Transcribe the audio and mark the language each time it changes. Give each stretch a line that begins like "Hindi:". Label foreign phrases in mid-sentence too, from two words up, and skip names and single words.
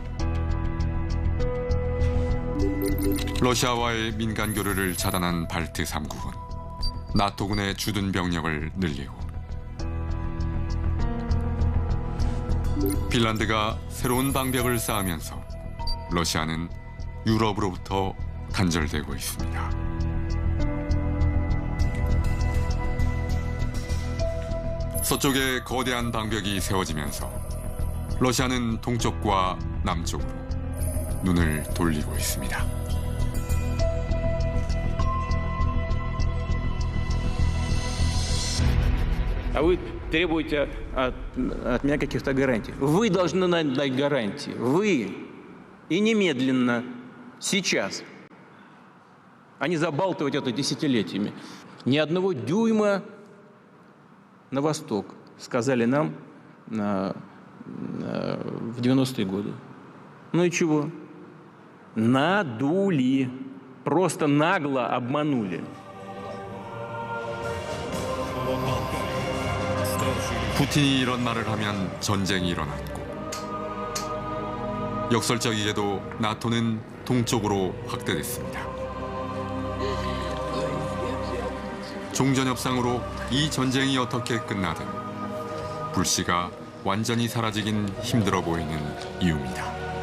Korean: 러시아와의 민간 교류를 차단한 발트 3국은 나토군의 주둔 병력을 늘리고 핀란드가 새로운 방벽을 쌓으면서 러시아는 유럽으로부터 단절되고 있습니다. 서쪽에 거대한 방벽이 세워지면서 러시아는 동쪽과 남쪽으로 눈을 돌리고 있습니다.
Russian: А вы требуете от меня каких-то гарантий. Вы должны нам дать гарантии. Вы. И немедленно, сейчас. А не забалтывать это десятилетиями. Ни одного дюйма на восток, сказали нам в 90-е годы. Ну и чего? Надули. Просто нагло обманули.
Korean: 푸틴이 이런 말을 하면 전쟁이 일어났고 역설적이게도 나토는 동쪽으로 확대됐습니다. 종전협상으로 이 전쟁이 어떻게 끝나든 불씨가 완전히 사라지긴 힘들어 보이는 이유입니다.